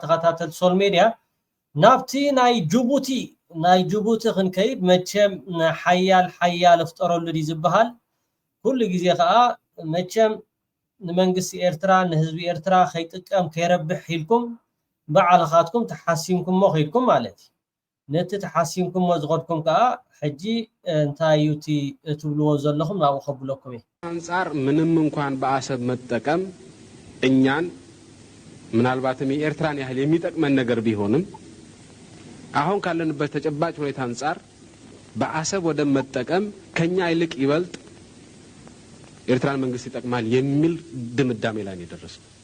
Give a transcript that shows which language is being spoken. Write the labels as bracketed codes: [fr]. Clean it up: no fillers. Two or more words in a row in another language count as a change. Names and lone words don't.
[ti] ተኸታተልቲ ሶል ሚድያ ናብቲ ናይ ጅቡቲ ክንከይድ መቸም ሓያል ፍጠረሉ ዲ ዝበሃል ኩሉ ግዜ ከዓ መቸም ንመንግስቲ ኤርትራ ንህዝቢ ኤርትራ ከይጥቀም ከይረብሕ ሂልኩም በዓልኻትኩም ተሓሲምኩምሞ ኸይድኩም ማለት ነቲ ተሓሲምኩምሞ ዝኸድኩም ከዓ ሕጂ እንታይ እዩ ትብልዎ ዘለኹም ናብኡ ከብለኩም እየ [am] አንጻር ምንም እንኳን በአሰብ መጠቀም እኛን ምናልባትም የኤርትራን ያህል የሚጠቅመን ነገር ቢሆንም አሁን ካለንበት ተጨባጭ ሁኔታ አንጻር በአሰብ ወደ መጠቀም ከኛ ይልቅ ይበልጥ ኤርትራን መንግስት ይጠቅማል የሚል ድምዳሜ ላይ ደረሰው